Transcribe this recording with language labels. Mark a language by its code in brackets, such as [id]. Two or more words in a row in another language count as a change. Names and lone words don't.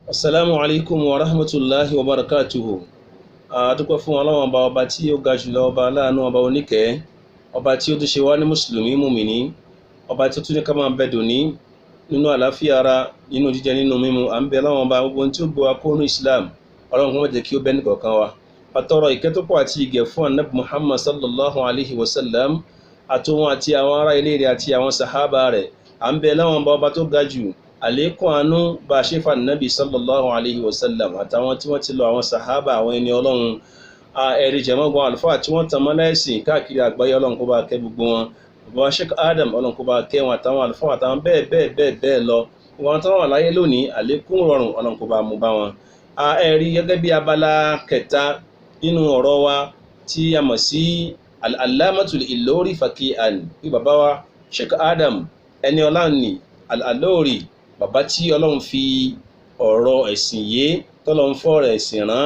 [ar] السلام عليكم ورحمة الله وبركاته. [yo] Adúpẹ́ fún Ọlọ́run ọba tí ó ga jùlọ, ọba aláàánú, ọba oníkẹ́, ọba tí ó tún ṣe wá ní mùsùlùmí mùmìní, ọba tí ó tún ní ká máa bẹ dòní nínú àlàáfíà ara, nínú jíjẹ, nínú mímu. À ń bẹ Ọlọ́run ọba gbogbo tí ó gbọ́ wa kúrò ní Islam, Ọlọ́run kó má jẹ́ kí ó bẹ́ nìkọ̀ọ̀kan wa. Àtọrọ ìkẹ́ tó pọ̀ àti ìgẹ̀ fún Ànábì Muhammad [ar] صلى الله عليه وسلم [yo] àtòun àti àwọn ará ilé rẹ̀ àti àwọn sàhábà rẹ̀. À ń bẹ Ọlọ́run ọba tó ga jù, àlékún àánú bá ṣe fà Nábì [ar] صلى الله عليه وسلم [yo] àtàwọn tí wọ́n ti lọ, àwọn sàhábà, àwọn ẹni Ọlọ́run, ẹ̀rí jẹ̀mọ́gbọ́n àlùfáà tí wọ́n tàn mọ́lẹ̀ ẹ̀sìn káàkiri àgbáyé. Ọlọ́run kó bá kẹ́ gbogbo wọn. Bàbá Sheikh Adam, Ọlọ́run kó bá kẹ́ wọn àtàwọn àlùfáà àtàwọn bẹ́ẹ̀ lọ. Wọn tán wà láyé lónìí, àlékún rọrùn Ọlọ́run kó bá mú bá wọn. Ẹ̀rí gẹ́gẹ́ bí abala kẹta nínú ọ̀rọ̀ wa tí a mọ̀ sí al-Allamatul Ilori faqihan, bí bàbá wa Sheikh Adam ẹni ọláni al-Ilori, bàbá tí Ọlọ́run fi ọ̀rọ̀ ẹ̀sìn yé, tọ́lọ́run fọ́rọ̀ ẹ̀sìn rán.